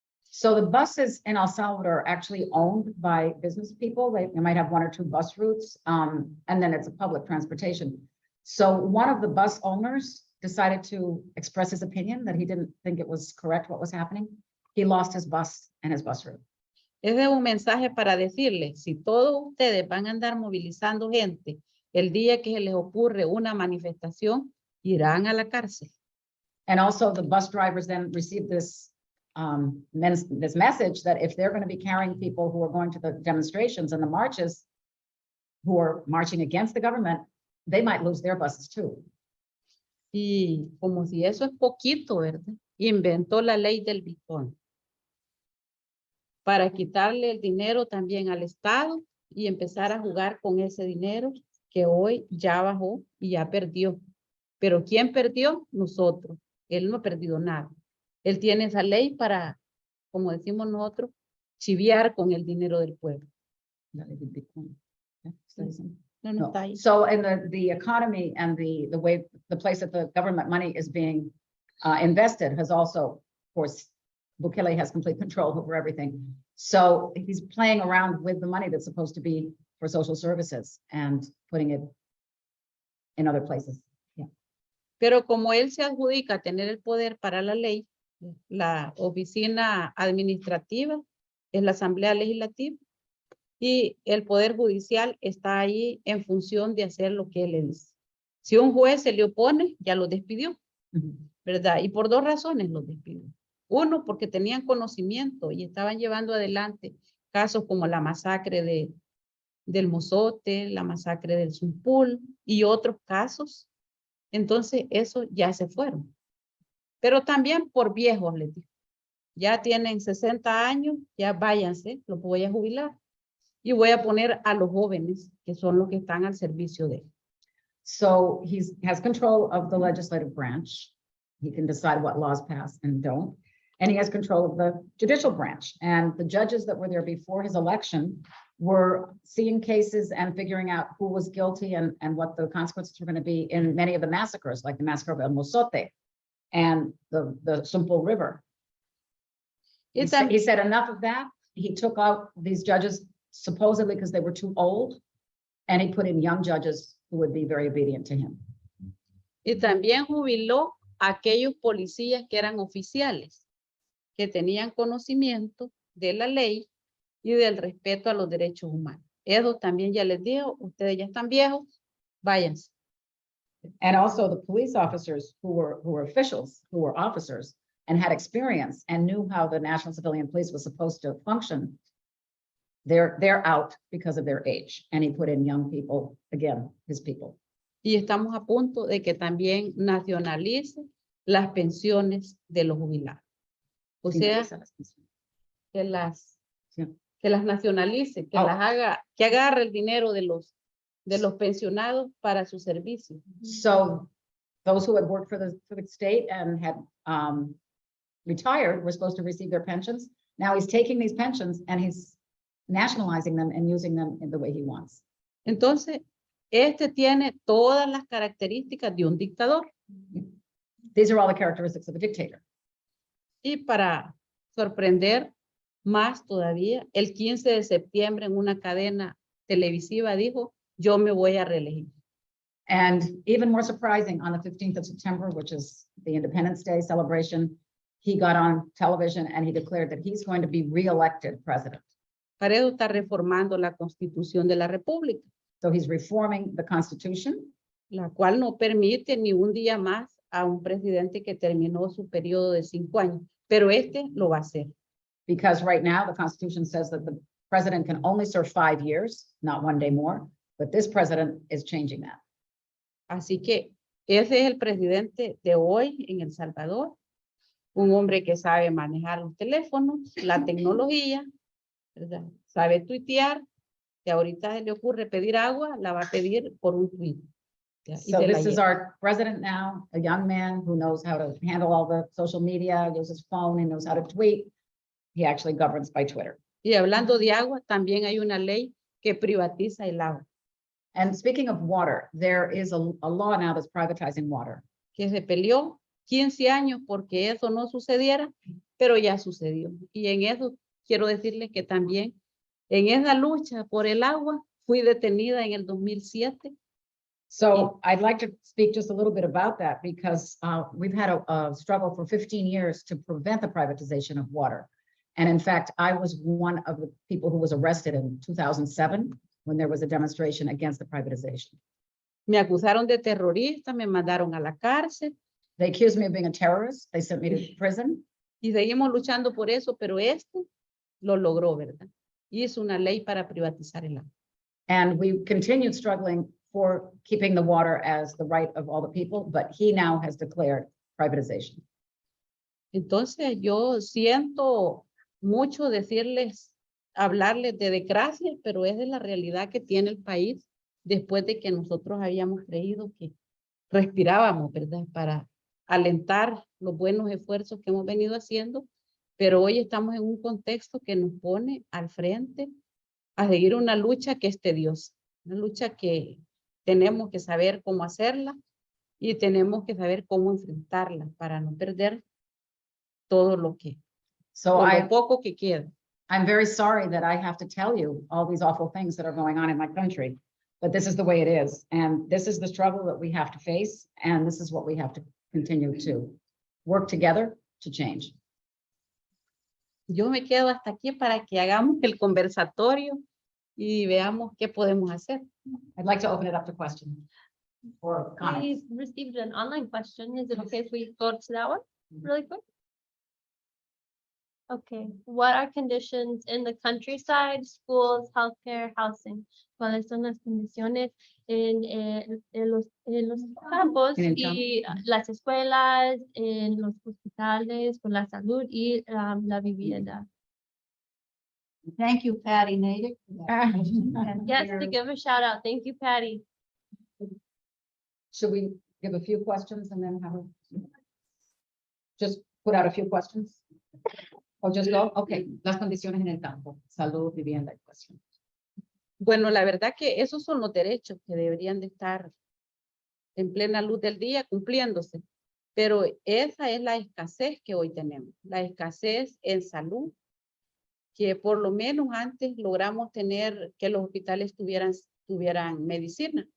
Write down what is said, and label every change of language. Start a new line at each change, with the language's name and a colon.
English: So the buses in El Salvador are actually owned by business people. They might have one or two bus routes, and then it's a public transportation. So one of the bus owners decided to express his opinion that he didn't think it was correct what was happening. He lost his bus and his bus route.
Spanish: Ese es un mensaje para decirles, si todos ustedes van a andar movilizando gente, el día que se les ocurre una manifestación, irán a la cárcel.
English: And also the bus drivers then received this message that if they're going to be carrying people who are going to the demonstrations and the marches, who are marching against the government, they might lose their buses too.
Spanish: Y como si eso es poquito, ¿verdad? Inventó la ley del Bitcoin para quitarle el dinero también al Estado y empezar a jugar con ese dinero que hoy ya bajó y ya perdió. Pero ¿quién perdió? Nosotros. Él no ha perdido nada. Él tiene esa ley para, como decimos nosotros, chiviar con el dinero del pueblo. La ley del Bitcoin. No está ahí.
English: So in the economy and the way, the place that the government money is being invested has also, of course, Bukele has complete control over everything. So he's playing around with the money that's supposed to be for social services and putting it in other places. Yeah.
Spanish: Pero como él se adjudica tener el poder para la ley, la oficina administrativa es la Asamblea Legislativa y el Poder Judicial está ahí en función de hacer lo que él le dice. Si un juez se le opone, ya lo despidió, ¿verdad? Y por dos razones lo despidió. Uno, porque tenían conocimiento y estaban llevando adelante casos como la masacre del Mozote, la masacre del Zumpul y otros casos. Entonces, eso ya se fueron. Pero también por viejos, les digo. Ya tienen 60 años, ya váyanse, los voy a jubilar. Y voy a poner a los jóvenes, que son los que están al servicio de él.
English: So he has control of the legislative branch. He can decide what laws pass and don't. And he has control of the judicial branch. And the judges that were there before his election were seeing cases and figuring out who was guilty and what the consequences were going to be in many of the massacres, like the massacre of El Mozote and the Zumpul River. He said enough of that. He took out these judges supposedly because they were too old, and he put in young judges who would be very obedient to him.
Spanish: Y también jubiló a aquellos policías que eran oficiales, que tenían conocimiento de la ley y del respeto a los derechos humanos. Eso también ya les digo, ustedes ya están viejos, váyanse.
English: And also the police officers who were officials, who were officers and had experience and knew how the National Civilian Police was supposed to function. They're out because of their age. And he put in young people, again, his people.
Spanish: Y estamos a punto de que también nacionalice las pensiones de los jubilados. O sea, que las nacionalice, que las haga, que agarre el dinero de los pensionados para su servicio.
English: So those who had worked for the state and had retired were supposed to receive their pensions. Now he's taking these pensions and he's nationalizing them and using them in the way he wants.
Spanish: Entonces, este tiene todas las características de un dictador.
English: These are all the characteristics of a dictator.
Spanish: Y para sorprender más todavía, el 15 de septiembre en una cadena televisiva dijo, yo me voy a reelegir.
English: And even more surprising, on the 15th of September, which is the Independence Day celebration, he got on television and he declared that he's going to be re-elected president.
Spanish: Para eso está reformando la Constitución de la República.
English: So he's reforming the Constitution,
Spanish: la cual no permite ni un día más a un presidente que terminó su periodo de 5 años, pero este lo va a hacer.
English: Because right now, the Constitution says that the president can only serve 5 years, not 1 day more, but this president is changing that.
Spanish: Así que ese es el presidente de hoy en El Salvador, un hombre que sabe manejar los teléfonos, la tecnología, ¿verdad? Sabe tuitear, que ahorita se le ocurre pedir agua, la va a pedir por un tuit. ¿ya? Y
English: So
Spanish: se la
English: this is
Spanish: lleva.
English: our president now, a young man who knows how to handle all the social media, uses phone, and knows how to tweet. He actually governs by Twitter.
Spanish: Y hablando de agua, también hay una ley que privatiza el agua,
English: And speaking of water, there is a law now that's privatizing water.
Spanish: que se peleó 15 años porque eso no sucediera, pero ya sucedió. Y en eso quiero decirles que también en esa lucha por el agua fui detenida en el 2007.
English: So I'd like to speak just a little bit about that because we've had a struggle for 15 years to prevent the privatization of water. And in fact, I was one of the people who was arrested in 2007 when there was a demonstration against the privatization.
Spanish: Me acusaron de terrorista, me mandaron a la cárcel
English: They accused me of being a terrorist. They sent me to prison.
Spanish: y seguimos luchando por eso, pero este lo logró, ¿verdad? Hizo una ley para privatizar el agua.
English: And we continued struggling for keeping the water as the right of all the people, but he now has declared privatization.
Spanish: Entonces yo siento mucho decirles, hablarles de desgracia, pero esa es la realidad que tiene el país después de que nosotros habíamos creído que respirábamos, ¿verdad? Para alentar los buenos esfuerzos que hemos venido haciendo, pero hoy estamos en un contexto que nos pone al frente a seguir una lucha que es tediosa, una lucha que tenemos que saber cómo hacerla y tenemos que saber cómo enfrentarla para no perder todo lo que,
English: So
Spanish: o lo poco que queda.
English: I'm very sorry that I have to tell you all these awful things that are going on in my country, but this is the way it is. And this is the struggle that we have to face. And this is what we have to continue to work together to change. Yo me quedo hasta aquí para que hagamos el conversatorio y veamos qué podemos hacer. I'd like to open it up to questions or comments. We received an online question. Is it okay if we go to that one really quick? Okay, what are conditions in the countryside, schools, healthcare, housing?
Spanish: ¿Cuáles son las condiciones en los campos En el y las escuelas, en los hospitales, con la salud y la vivienda?
English: Thank you, Patty Natick. for that question. And Yes, we're- to give a shout out. Thank you, Patty. Should we give a few questions and then have a, just put out a few questions? Or just go, okay,
Spanish: las condiciones en el campo, salud, vivienda, educación. Bueno, la verdad que esos son los derechos que deberían de estar en plena luz del día cumpliéndose. Pero esa es la escasez que hoy tenemos, la escasez en salud, que por lo menos antes logramos tener que los hospitales tuvieran medicina.